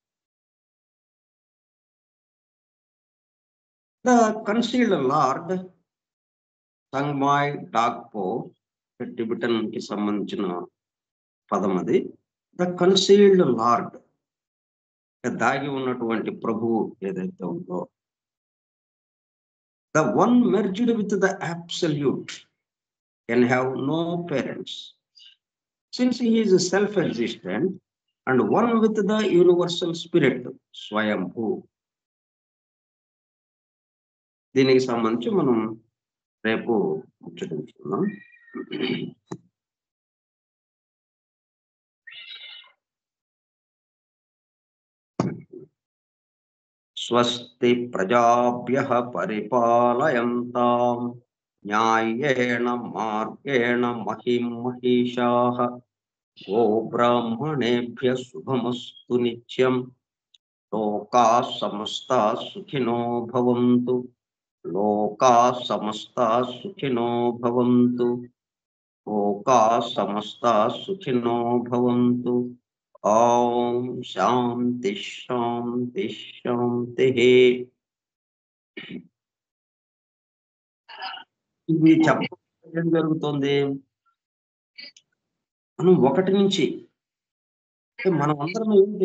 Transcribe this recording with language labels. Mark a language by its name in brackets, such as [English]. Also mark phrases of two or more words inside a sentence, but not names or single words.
[English] The Concealed Lord [Telugu] సంగ్మాయ్ డాగ్పో, టిబెటన్ కి సంబంధించిన పదం అది. [English] The Concealed Lord, [Telugu] దాగి ఉన్నటువంటి ప్రభువు ఏదైతే ఉందో, [English] The one merged with the absolute can have no parents since he is self existent and one with the universal spirit స్వయంభూ. [Telugu] దీనికి సంబంధించి మనం రేపు ముచ్చటించుకుందాం. [Sanskrit] స్వస్తి ప్రజాభ్యః పరిపాలయంతాం న్యాయేన మార్గేణ మహిం మహిషాః. గో బ్రాహ్మణేభ్యః శుభమస్తు నిత్యం. లోకాః సమస్తాః సుఖినో భవంతు. లోకాః సమస్తాః సుఖినో భవంతు. లోకాః సమస్తాః సుఖినో భవంతు. ఓం శాంతి శాంతి శాంతి. [Telugu] ఇది చెప్పడం ఏం జరుగుతుంది? మనం 1 నుంచి మనం అందరం ఏంటి?